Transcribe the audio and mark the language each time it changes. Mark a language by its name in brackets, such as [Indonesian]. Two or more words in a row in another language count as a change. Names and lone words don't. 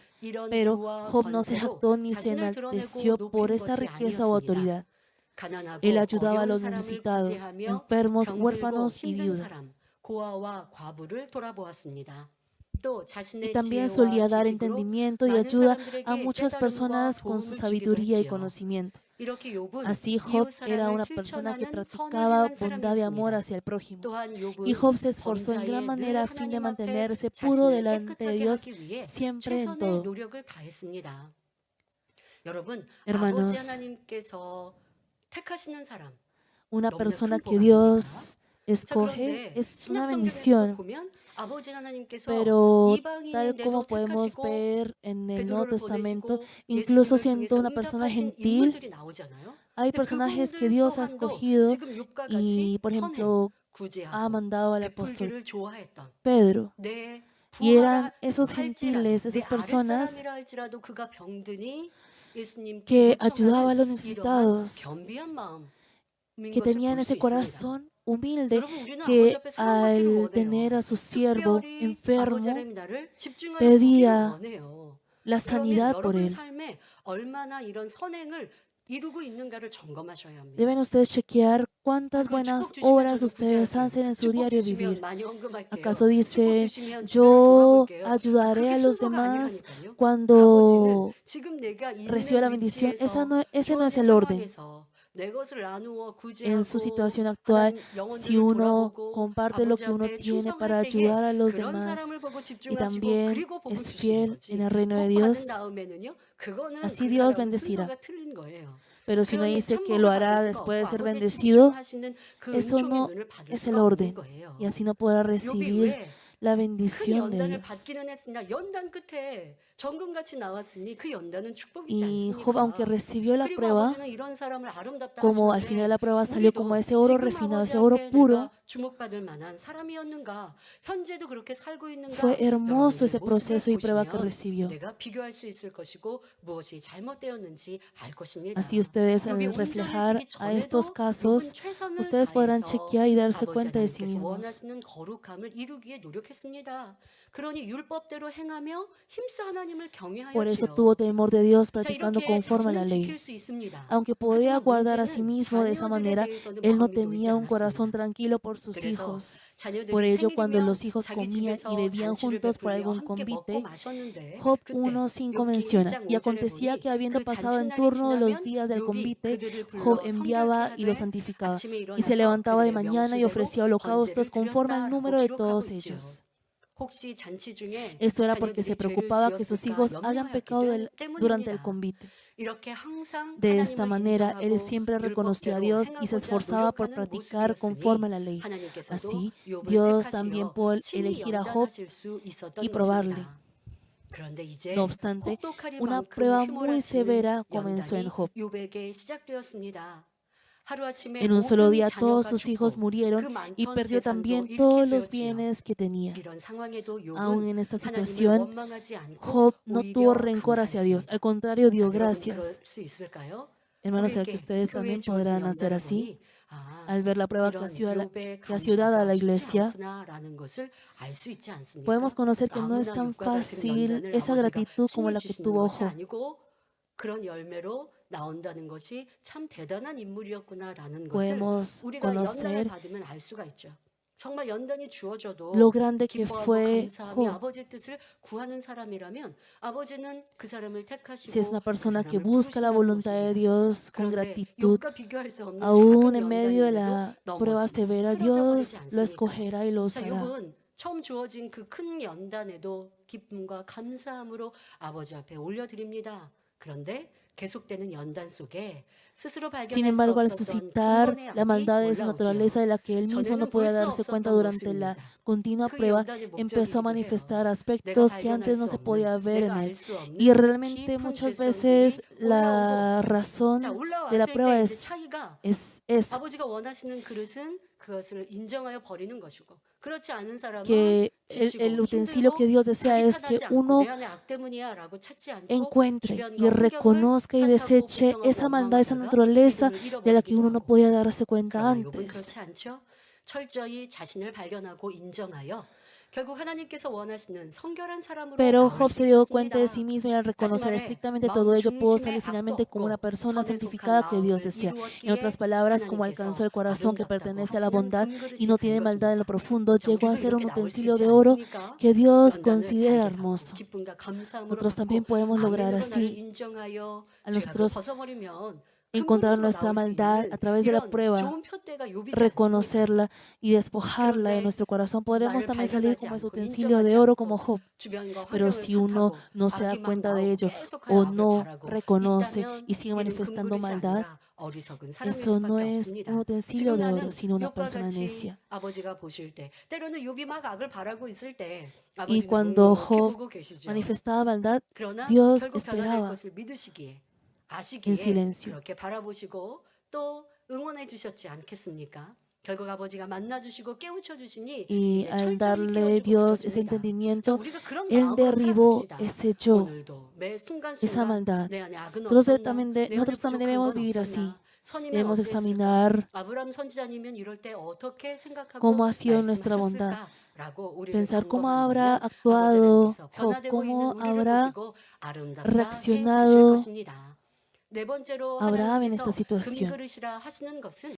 [Spanish] Pero Job no se jactó ni se enalteció por esta riqueza o autoridad. Él ayudaba a los necesitados, enfermos, huérfanos y viudas. Y también solía dar entendimiento y ayuda a muchas personas con su sabiduría y conocimiento. [Korean] 이렇게 욥은 [Spanish] Así Job [Korean] 이웃 [Spanish] era [Korean] 사랑을 [Spanish] una persona que [Korean] 실천하는 선을 [Spanish] practicaba [Korean] 행한 [Spanish] bondad y amor [Korean] 사람이었습니다. [Spanish] hacia el prójimo. [Korean] 또한 [Spanish] Y [Korean] 욥은 [Spanish] Job se esforzó en gran [Korean] 범사에 [Spanish] manera [Korean] 늘 [Spanish] a fin de [Korean] 하나님 앞에 [Spanish] mantenerse puro [Korean] 자신을 [Spanish] delante de [Korean] 깨끗하게 [Spanish] Dios [Korean] 하기 위해 [Spanish] siempre en [Korean] 최선의 [Spanish] todo. [Korean] 노력을 다했습니다. 여러분, 아버지 [Spanish] Hermanos, [Korean] 하나님께서 택하시는 사람 [Spanish] una [Korean] 너무나 [Spanish] persona [Korean] 큰 [Spanish] que [Korean] 복 아닙니까? [Spanish] Dios [Korean] 자, [Spanish] escoge [Korean] 그런데 [Spanish] es una [Korean] 신약 성경에서도 [Spanish] bendición, [Korean] 보면 아버지 하나님께서 [Spanish] pero tal como [Korean] 이방인인데도 [Spanish] podemos [Korean] 택하시고 [Spanish] ver en el Nuevo [Korean] 베드로를 [Spanish] Testamento, [Korean] 보내시고 [Spanish] incluso [Korean] 예수님을 [Spanish] siendo [Korean] 통해서 [Spanish] una persona [Korean] 응답하신 [Spanish] gentil, [Korean] 인물들이 나오잖아요. [Spanish] hay [Korean] 근데 [Spanish] personajes que [Korean] 그분들 [Spanish] Dios ha [Korean] 또한도 [Spanish] escogido [Korean] 지금 욥과 같이 [Spanish] y, por [Korean] 선행, [Spanish] ejemplo, ha [Korean] 구제하고 [Spanish] mandado al apóstol [Korean] 베풀기를 좋아했던 [Spanish] Pedro. [Korean] 내 [Spanish] Y eran [Korean] 부하라 [Spanish] esos [Korean] 할지라도 [Spanish] gentiles, [Korean] 내 [Spanish] esas personas [Korean] 아랫사람이라 할지라도 그가 병드니 예수님께 [Spanish] que ayudaban [Korean] 요청하는 [Spanish] a los [Korean] 이러한 [Spanish] necesitados, [Korean] 겸비한 마음인 [Spanish] que [Korean] 것을 [Spanish] tenían [Korean] 볼 수 [Spanish] ese [Korean] 있습니다. [Spanish] corazón humilde, [Korean] 여러분, 우리는 아버지 [Spanish] que [Korean] 앞에 사랑받기를 [Spanish] al [Korean] 원해요. [Spanish] tener a su siervo [Korean] 특별히 아버지 [Spanish] enfermo, [Korean] 하나님 나를 집중하여 보기를 [Spanish] pedía [Korean] 원해요. [Spanish] la [Korean] 그러면 [Spanish] sanidad por [Korean] 여러분 [Spanish] él. [Korean] 삶에 얼마나 이런 선행을 이루고 있는가를 점검하셔야 합니다. [Spanish] Deben ustedes chequear cuántas [Korean] 그 [Spanish] buenas [Korean] 축복 주시면 [Spanish] obras [Korean] 저도 [Spanish] ustedes [Korean] 구제할게요. [Spanish] hacen en su [Korean] 축복 [Spanish] diario [Korean] 주시면 [Spanish] vivir. [Korean] 많이 헌금할게요. [Spanish] ¿Acaso [Korean] 축복 [Spanish] dicen, [Korean] 주시면 주변을 [Spanish] yo [Korean] 돌아볼게요. [Spanish] ayudaré [Korean] 그게 [Spanish] a los [Korean] 순서가 [Spanish] demás [Korean] 아니라니까요. 아버지는 [Spanish] cuando [Korean] 지금 내가 [Spanish] reciba la [Korean] 있는 [Spanish] bendición? [Korean] 위치에서 [Spanish] Ese no es [Korean] 주어진 [Spanish] el orden. [Korean] 상황에서 내 것을 나누어 [Spanish] En su [Korean] 구제하고 [Spanish] situación actual, [Korean] 하나님 [Spanish] si [Korean] 영혼들을 [Spanish] uno [Korean] 돌아보고 [Spanish] comparte lo [Korean] 아버지 [Spanish] que uno [Korean] 앞에 [Spanish] tiene para [Korean] 충성할 때에 [Spanish] ayudar a los [Korean] 그런 [Spanish] demás [Korean] 사람을 보고 [Spanish] y [Korean] 집중하시고 [Spanish] también [Korean] 그리고 복을 [Spanish] es [Korean] 주시는 [Spanish] fiel [Korean] 거지. [Spanish] en el reino de [Korean] 복 받은 [Spanish] Dios, [Korean] 다음에는요. 그거는 [Spanish] así [Korean] 그 [Spanish] Dios [Korean] 사람은 [Spanish] bendecirá. [Korean] 순서가 틀린 거예요. [Spanish] Pero si uno [Korean] 그러니 [Spanish] dice que [Korean] 천국을 [Spanish] lo [Korean] 받을 [Spanish] hará [Korean] 수가 [Spanish] después de [Korean] 없고 [Spanish] ser [Korean] 아버지에 [Spanish] bendecido, [Korean] 집중하시는 그 [Spanish] eso [Korean] 은총의 [Spanish] no [Korean] 눈을 받을 [Spanish] es el [Korean] 수가 없는 [Spanish] orden. [Korean] 거예요. [Spanish] Y así no podrá [Korean] 욥이 [Spanish] recibir [Korean] 왜 [Spanish] la [Korean] 큰 [Spanish] bendición de [Korean] 연단을 [Spanish] Dios. [Korean] 받기는 했으나 연단 끝에 정금같이 나왔으니 그 연단은 축복이지 [Spanish] Y Job, aunque [Korean] 않습니까? [Spanish] recibió la [Korean] 그리고 [Spanish] prueba, [Korean] 아버지는 이런 사람을 아름답다 [Spanish] como al final de [Korean] 하시는데 [Spanish] la prueba salió como [Korean] 우리도 [Spanish] ese oro [Korean] 지금 [Spanish] refinado, [Korean] 아버지 [Spanish] ese oro [Korean] 앞에 [Spanish] puro, [Korean] 내가 주목받을 만한 사람이었는가? 현재도 그렇게 살고 있는가? [Spanish] fue hermoso [Korean] 여러분들의 [Spanish] ese [Korean] 모습을 [Spanish] proceso y prueba que [Korean] 보시면 [Spanish] recibió. [Korean] 내가 비교할 수 있을 것이고 무엇이 잘못되었는지 알 것입니다. [Spanish] Así ustedes [Korean] 욥이 [Spanish] al reflejar [Korean] 온전해지기 [Spanish] a estos [Korean] 전에도 [Spanish] casos, [Korean] 욥은 최선을 [Spanish] ustedes podrán [Korean] 다해서 [Spanish] chequear y darse [Korean] 아버지 [Spanish] cuenta de sí [Korean] 하나님께서 [Spanish] mismos. [Korean] 원하시는 거룩함을 이루기에 노력했습니다. 그러니 율법대로 행하며 힘써 하나님을 [Spanish] Por eso [Korean] 경외하였지요. [Spanish] tuvo temor de Dios [Korean] 자, [Spanish] practicando [Korean] 이렇게 [Spanish] conforme a la [Korean] 자신은 [Spanish] ley. [Korean] 지킬 수 있습니다. [Spanish] Aunque podía [Korean] 하지만 [Spanish] guardar a sí [Korean] 문제는 [Spanish] mismo de esa [Korean] 자녀들에 [Spanish] manera, [Korean] 대해서는 [Spanish] él no [Korean] 마음이 놓이지 [Spanish] tenía un corazón [Korean] 않았습니다. [Spanish] tranquilo por sus [Korean] 그래서 [Spanish] hijos. Por [Korean] 자녀들이 [Spanish] ello, cuando [Korean] 생일이면 [Spanish] los hijos [Korean] 자기 [Spanish] comían y [Korean] 집에서 [Spanish] bebían [Korean] 잔치를 [Spanish] juntos por [Korean] 베풀며 [Spanish] algún [Korean] 함께 먹고 [Spanish] convite, [Korean] 마셨는데 [Spanish] Job [Korean] 그때 [Spanish] 1:5 [Korean] 욥기 [Spanish] menciona, [Korean] 1장 [Spanish] y [Korean] 5절에 [Spanish] acontecía [Korean] 보니 [Spanish] que habiendo [Korean] 그 [Spanish] pasado en [Korean] 잔칫날이 [Spanish] turno los [Korean] 지나면 [Spanish] días del [Korean] 욥이 [Spanish] convite, [Korean] 그들을 [Spanish] Job [Korean] 불러 [Spanish] enviaba y los [Korean] 성결케 하되 [Spanish] santificaba, [Korean] 아침에 [Spanish] y se [Korean] 일어나서 [Spanish] levantaba de [Korean] 그들의 [Spanish] mañana y [Korean] 명수대로 [Spanish] ofrecía holocaustos [Korean] 번제를 [Spanish] conforme al [Korean] 드렸다라고 [Spanish] número de [Korean] 기록하고 [Spanish] todos [Korean] 있지요. [Spanish] ellos. [Korean] 혹시 잔치 중에 [Spanish] Esto era porque se [Korean] 자녀들이 죄를 [Spanish] preocupaba que sus [Korean] 지었을까 [Spanish] hijos hayan [Korean] 염려하였기 [Spanish] pecado durante el [Korean] 때문입니다. [Spanish] convite. [Korean] 이렇게 항상 [Spanish] De esta [Korean] 하나님을 [Spanish] manera, él [Korean] 인정하고 [Spanish] siempre reconoció a [Korean] 율법대로 [Spanish] Dios y se [Korean] 행하고자 [Spanish] esforzaba por [Korean] 노력하는 [Spanish] practicar conforme a [Korean] 모습이었으니 [Spanish] la ley. [Korean] 하나님께서도 [Spanish] Así, [Korean] 욥을 [Spanish] Dios también [Korean] 택하시어 [Spanish] pudo [Korean] 친히 [Spanish] elegir a Job [Korean] 연단하실 수 [Spanish] y [Korean] 있었던 [Spanish] probarle. [Korean] 것입니다. 그런데 [Spanish] No [Korean] 이제 [Spanish] obstante, una [Korean] 혹독하리만큼 [Spanish] prueba muy [Korean] 휘몰아치는 [Spanish] severa comenzó en [Korean] 연단이 [Spanish] Job. [Korean] 욥에게 시작되었습니다. 하루아침에 [Spanish] En un solo [Korean] 모든 [Spanish] día todos [Korean] 자녀가 [Spanish] sus hijos [Korean] 죽고 그 [Spanish] murieron y [Korean] 많던 [Spanish] perdió [Korean] 재산도 [Spanish] también [Korean] 잃게 [Spanish] todos los [Korean] 되었지요. [Spanish] bienes que tenía. [Korean] 이런 상황에도 [Spanish] Aún [Korean] 욥은 [Spanish] en esta [Korean] 하나님을 [Spanish] situación, [Korean] 원망하지 않고 [Spanish] Job no tuvo [Korean] 오히려 [Spanish] rencor hacia Dios, [Korean] 감사했습니다. [Spanish] al contrario, [Korean] 자, [Spanish] dio [Korean] 여러분 [Spanish] gracias. [Korean] 그럴 수 있을까요? [Spanish] Hermanos, ¿será que [Korean] 우리에게 [Spanish] ustedes [Korean] 교회에 [Spanish] también [Korean] 주어진 [Spanish] podrán hacer [Korean] 연단을 [Spanish] así? [Korean] 보니 아, [Spanish] Al ver la prueba [Korean] 이런 욥의 [Spanish] que ha sido dada a [Korean] 감사가 [Spanish] la [Korean] 쉽지 [Spanish] iglesia, [Korean] 않구나라는 것을 알 수 있지 않습니까? [Spanish] podemos conocer que no es [Korean] 아무나 [Spanish] tan [Korean] 욥과 같은 [Spanish] fácil [Korean] 연단을 [Spanish] esa [Korean] 아버지가 [Spanish] gratitud como [Korean] 친히 [Spanish] la que [Korean] 주시는 [Spanish] tuvo [Korean] 것이 [Spanish] Job. [Korean] 아니고 그런 열매로 나온다는 것이 참 대단한 인물이었구나라는 것을 [Spanish] Podemos [Korean] 우리가 연단을 [Spanish] conocer [Korean] 받으면 알 수가 있죠. 정말 연단이 주어져도 [Spanish] lo grande que [Korean] 기뻐하고 [Spanish] fue [Korean] 감사하며 [Spanish] Job. [Korean] 아버지의 뜻을 구하는 사람이라면 아버지는 그 사람을 [Spanish] Si es [Korean] 택하시고 [Spanish] una [Korean] 그 [Spanish] persona que [Korean] 사람을 [Spanish] busca la [Korean] 부르신다는 [Spanish] voluntad de [Korean] 것입니다. [Spanish] Dios con [Korean] 그런데 [Spanish] gratitud, [Korean] 욥과 비교할 수 없는 [Spanish] aún [Korean] 작은 [Spanish] en medio de [Korean] 연단임에도 [Spanish] la prueba [Korean] 넘어지고 [Spanish] severa, [Korean] 쓰러져 버리지 [Spanish] Dios lo [Korean] 않습니까? [Spanish] escogerá y lo [Korean] 자, [Spanish] usará. [Korean] 욥은 처음 주어진 그 큰 연단에도 기쁨과 감사함으로 아버지 앞에 올려드립니다. 그런데 계속되는 연단 속에 스스로 [Spanish] Sin [Korean] 발견할 수 [Spanish] embargo, al [Korean] 없었던 [Spanish] suscitar [Korean] 근본의 [Spanish] la [Korean] 악이 [Spanish] maldad de su [Korean] 올라오지요. [Spanish] naturaleza de la que él mismo no [Korean] 전에는 볼 [Spanish] podía [Korean] 수 [Spanish] darse cuenta [Korean] 없었던 [Spanish] durante la [Korean] 모습입니다. [Spanish] continua [Korean] 그 [Spanish] prueba, [Korean] 연단의 [Spanish] empezó a [Korean] 목적이기도 해요. [Spanish] manifestar [Korean] 내가 [Spanish] aspectos que [Korean] 발견할 [Spanish] antes no [Korean] 수 [Spanish] se podía [Korean] 없는, [Spanish] ver [Korean] 내가 [Spanish] en [Korean] 알 [Spanish] él. [Korean] 수 없는 [Spanish] Y realmente [Korean] 깊은 [Spanish] muchas [Korean] 괴성들이 [Spanish] veces [Korean] 올라오고 [Spanish] la [Korean] 자, [Spanish] razón de la [Korean] 올라왔을 [Spanish] prueba [Korean] 때 이제 차이가 [Spanish] es eso, [Korean] 아버지가 원하시는 그릇은 그것을 인정하여 버리는 것이고 그렇지 않은 사람은 [Spanish] que [Korean] 지치고 [Spanish] el utensilio que [Korean] 힘들고 [Spanish] Dios desea es que [Korean] 자기 탓하지 않고 [Spanish] uno [Korean] 내 안에 악 때문이야라고 찾지 않고 [Spanish] encuentre [Korean] 주변과 [Spanish] y [Korean] 환경을 [Spanish] reconozca y [Korean] 탓하고 [Spanish] deseche [Korean] 불평하고 [Spanish] esa maldad, esa [Korean] 원망하다가 [Spanish] naturaleza [Korean] 믿음을 [Spanish] de la que [Korean] 잃어버리기도 [Spanish] uno no [Korean] 하고 [Spanish] podía darse cuenta [Korean] 그러나 욥은 [Spanish] antes. [Korean] 그렇지 않죠. 철저히 자신을 발견하고 인정하여 결국 하나님께서 원하시는 성결한 사람으로 [Spanish] Pero [Korean] 나올 [Spanish] Job [Korean] 수 [Spanish] se dio cuenta de sí [Korean] 있었습니다. [Spanish] mismo y al [Korean] 다시 [Spanish] reconocer [Korean] 말해 [Spanish] estrictamente [Korean] 마음 [Spanish] todo ello pudo [Korean] 중심에 [Spanish] salir [Korean] 악도 [Spanish] finalmente como una [Korean] 없고 [Spanish] persona [Korean] 선에 속한 [Spanish] santificada que Dios [Korean] 마음을 [Spanish] desea. En [Korean] 이루었기에 [Spanish] otras palabras, como [Korean] 하나님께서 [Spanish] alcanzó el corazón que [Korean] 아름답다고 [Spanish] pertenece a la [Korean] 하시는 [Spanish] bondad y [Korean] 금그릇이 [Spanish] no [Korean] 된 [Spanish] tiene maldad en lo [Korean] 것입니다. [Spanish] profundo, [Korean] 자, [Spanish] llegó a [Korean] 우리도 [Spanish] ser un [Korean] 이렇게 나올 수 [Spanish] utensilio [Korean] 있지 [Spanish] de oro [Korean] 않습니까? [Spanish] que Dios [Korean] 연단을 [Spanish] considera [Korean] 발견하고 [Spanish] hermoso. [Korean] 기쁨과 감사함으로 [Spanish] Nosotros también [Korean] 받고 [Spanish] podemos lograr [Korean] 아멘으로 나를 [Spanish] así. [Korean] 인정하여 [Spanish] A [Korean] 죄악을 [Spanish] nosotros [Korean] 벗어버리면 [Spanish] encontrar [Korean] 근본으로 [Spanish] nuestra [Korean] 나올 수 [Spanish] maldad [Korean] 있는 [Spanish] a través de la [Korean] 이런 [Spanish] prueba, [Korean] 좋은 표대가 욥이지 않습니까? [Spanish] reconocerla y despojarla de [Korean] 그런데 [Spanish] nuestro corazón, podremos [Korean] 나를 [Spanish] también salir [Korean] 발견하지 [Spanish] como ese [Korean] 않고 [Spanish] utensilio [Korean] 인정하지 [Spanish] de oro como [Korean] 않고 [Spanish] Job. [Korean] 주변과 [Spanish] Pero [Korean] 환경을 [Spanish] si uno [Korean] 탓하고 [Spanish] no se da [Korean] 악이 막 [Spanish] cuenta de [Korean] 나오고 [Spanish] ello [Korean] 계속하여 [Spanish] o [Korean] 악을 [Spanish] no [Korean] 바라고 [Spanish] reconoce [Korean] 있다면 [Spanish] y sigue [Korean] 이는 [Spanish] manifestando [Korean] 금그릇이 [Spanish] maldad, [Korean] 아니라 어리석은 사람일 [Spanish] eso no [Korean] 수밖에 [Spanish] es un [Korean] 없습니다. [Spanish] utensilio [Korean] 지금 [Spanish] de oro, [Korean] 나는 [Spanish] sino una [Korean] 욥과 [Spanish] persona [Korean] 같이 [Spanish] necia. [Korean] 아버지가 보실 때 때로는 욥이 막 악을 바라고 있을 때 [Spanish] Y [Korean] 아버지는 [Spanish] cuando [Korean] 묵묵히 [Spanish] Job [Korean] 보고 계시죠. [Spanish] manifestaba maldad, [Korean] 그러나 [Spanish] Dios [Korean] 결국 변화될 [Spanish] esperaba [Korean] 것을 믿으시기에 [Spanish] en [Korean] 아시기에 [Spanish] silencio. [Korean] 그렇게 바라보시고 또 응원해 주셨지 않겠습니까? 결국 아버지가 만나 주시고 깨우쳐 주시니 [Spanish] Y [Korean] 이제 [Spanish] al [Korean] 철저히 [Spanish] darle [Korean] 깨워주고 [Spanish] Dios ese [Korean] 있었습니다. 자, [Spanish] entendimiento, [Korean] 우리가 그런 [Spanish] Él [Korean] 마음으로 [Spanish] derribó [Korean] 살아갑시다. [Spanish] ese yo, [Korean] 오늘도 매 [Spanish] esa [Korean] 순간순간 [Spanish] maldad. [Korean] 내 안에 악은 [Spanish] Entonces, [Korean] 없었나? 내 안에 [Spanish] nosotros también [Korean] 부족한 [Spanish] debemos [Korean] 건 [Spanish] vivir así. [Korean] 없었나? 선이면 [Spanish] Debemos [Korean] 어찌했을까? [Spanish] examinar [Korean] 아브라함 선지자님은 이럴 때 어떻게 생각하고 [Spanish] cómo ha sido nuestra bondad, [Korean] 말씀하셨을까? 라고 우리를 [Spanish] pensar cómo habrá [Korean] 점검한다면 아버지 [Spanish] actuado [Korean] 하나님께서 [Spanish] Job, [Korean] 변화되고 있는 [Spanish] cómo [Korean] 우리를 [Spanish] habrá [Korean] 보시고 아름답다 해 주실 [Spanish] reaccionado [Korean] 것입니다. 네 번째로 [Spanish] Abraham en [Korean] 하나님께서 [Spanish] esta situación. [Korean] 금그릇이라 하시는 것은